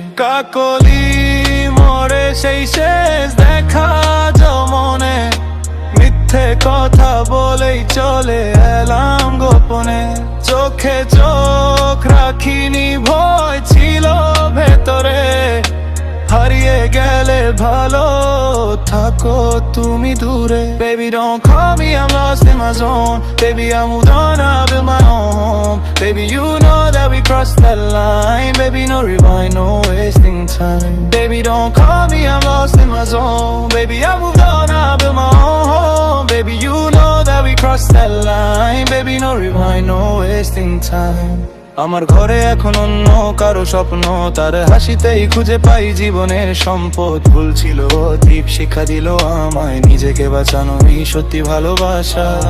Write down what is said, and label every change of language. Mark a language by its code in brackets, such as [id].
[bn] কাকলি মোড়ে সেই শেষ দেখা জমনে, মিথ্যে কথা বলেই চলে এলাম গোপনে। চোখে চোখ রাখিনি, ভয় ছিল ভেতরে, হারিয়ে গেলে ভালো থাকো তুমি দূরে। [en] Baby don't call me, I'm lost in my zone. Baby I moved on, I built my own home. Baby you know that we crossed that line. Baby no rewind, no wasting time. Baby don't call me, I'm lost in my zone. Baby I moved on, I built my own home. Baby you know that we crossed that line. Baby no rewind, no wasting time. [bn] আমার ঘরে এখন অন্য কারো স্বপ্ন, তার হাসিতেই খুঁজে পাই জীবনের সম্পদ। ভুল ছিল দ্বীপ শিক্ষা দিল আমায়, নিজেকে বাঁচানোই সত্যি ভালোবাসা।